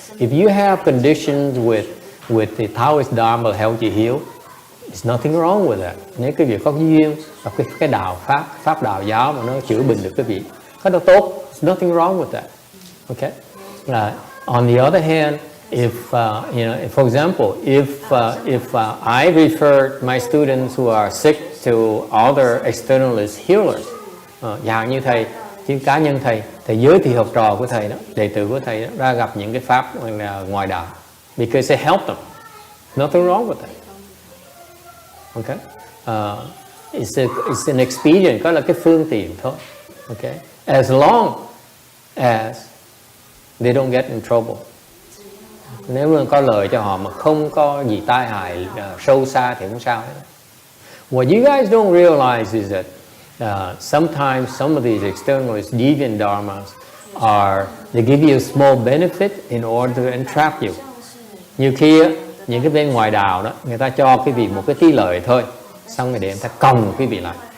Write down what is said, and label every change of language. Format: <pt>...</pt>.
<en>If you have conditions with the Taoist Dharma help you heal, there's nothing wrong with that.</en> <vi>Nếu cái việc có duyên và cái đạo pháp đạo giáo mà nó chữa bệnh được cái việc, cái đó tốt.</vi> <en>There's nothing wrong with that. Okay? On the other hand, if for example, if I refer my students who are sick to other externalist healers,</en> <vi>dạng như thầy, chứ cá nhân thầy giới thiệu học trò của thầy đó, đệ tử của thầy đó, ra gặp những cái pháp ngoài đạo,</vi> <en>because it helped them. Nothing wrong with that. Okay, it's an experience,</en> <vi>đó là cái phương tiện thôi.</vi> <en>Okay, as long as they don't get in trouble.</en> <vi>Nếu mà có lợi cho họ mà không có gì tai hại sâu xa thì không sao hết.</vi> <en>What you guys don't realize is that sometimes some of these externalist deviant dharmas they give you a small benefit in order to entrap you.</en> <vi>Nhiều khi những cái bên ngoài đạo đó, người ta cho quý vị một cái tí lợi thôi, xong rồi để người ta còng quý vị lại.</vi>